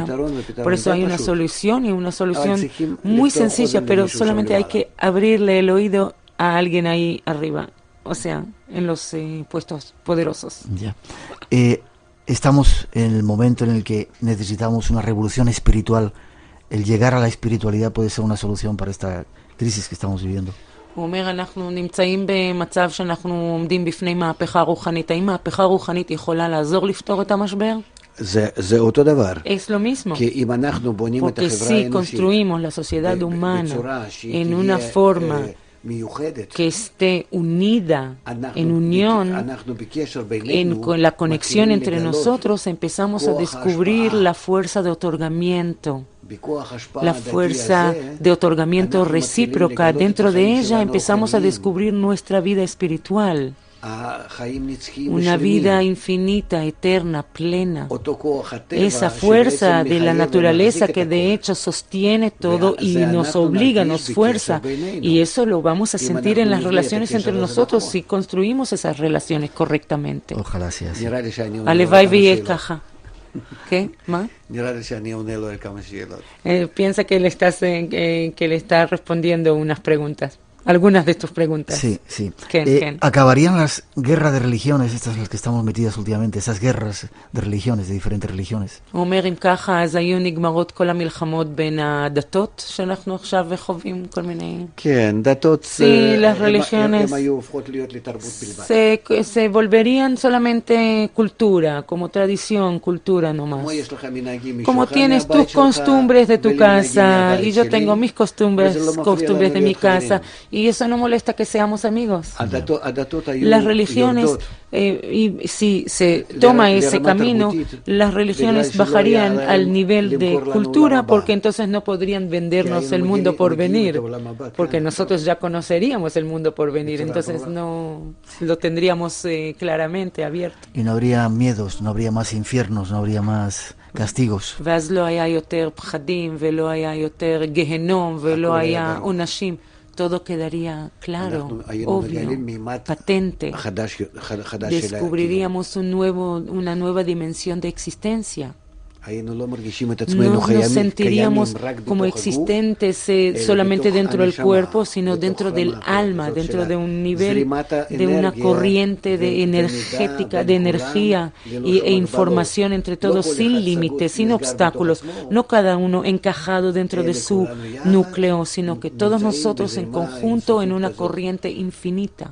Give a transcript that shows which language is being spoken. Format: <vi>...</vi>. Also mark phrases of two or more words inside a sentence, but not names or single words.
<es>Por eso hay una solución, y una solución muy sencilla, pero solamente hay que abrirle el oído a alguien ahí arriba, o sea, en los puestos poderosos. Ya. Estamos en el momento en el que necesitamos una revolución espiritual. El llegar a la espiritualidad puede ser una solución para esta crisis que estamos viviendo.</es> <he>הוא אומר, אנחנו נמצאים במצב שאנחנו עומדים בפני מהפכה רוחנית. האם מהפכה רוחנית יכולה לעזור לפתור את המשבר? זה אותו דבר.</he> <es>Es lo mismo.</es> <he>כי אם אנחנו בונים את</he> <es>Porque</es> <he>החברה</he> <es>si</es> <he>האנושית</he> <es>construimos la sociedad humana en una forma que esté unida, en unión, con la conexión entre nosotros, empezamos a descubrir la fuerza de otorgamiento. La fuerza de otorgamiento recíproca. Dentro de ella empezamos a descubrir nuestra vida espiritual. Una vida infinita, eterna, plena. Esa fuerza de la naturaleza que de hecho sostiene todo y nos obliga, nos fuerza. Y eso lo vamos a sentir en las relaciones entre nosotros si construimos esas relaciones correctamente. Ojalá sea así.</es> <he>הלוואי ויהיה ככה.</he> <es>¿Qué? ¿Más? Piensa que le estás respondiendo unas preguntas. Algunas de tus preguntas. Sí, sí. Ken. ¿Acabarían las guerras de religiones, estas en las que estamos metidas últimamente, esas guerras de religiones, de diferentes religiones?</es> <he>אומר אם ככה, אז היו נגמרות כל המלחמות בין הדתות, שאנחנו עכשיו חווים כל מיני... כן, דתות הם היו הופכות להיות לתרבות בלבד.</he> <es>Se volverían solamente cultura, como tradición, cultura nomás. Como tienes tus costumbres de tu casa, y yo tengo mis costumbres de mi casa, y eso no molesta que seamos amigos. Las religiones, y si se toma ese camino, las religiones bajarían al nivel de cultura, porque entonces no podrían vendernos el mundo por venir, porque nosotros ya conoceríamos el mundo por venir, entonces no lo tendríamos claramente abierto. Y no habría miedos, no habría más infiernos, no habría más castigos.</es> <he>ואז לא היה יותר פחדים, ולא היה יותר גיהנום, ולא היה עונשים.</he> <es>Todo quedaría claro, obvio, patente. Descubriríamos una nueva dimensión de existencia. No nos sentiríamos como existentes solamente dentro del cuerpo, sino dentro del alma, dentro de un nivel, de una corriente de energética, de energía e información entre todos, sin límites, sin obstáculos, no cada uno encajado dentro de su núcleo, sino que todos nosotros en conjunto en una corriente infinita.</es>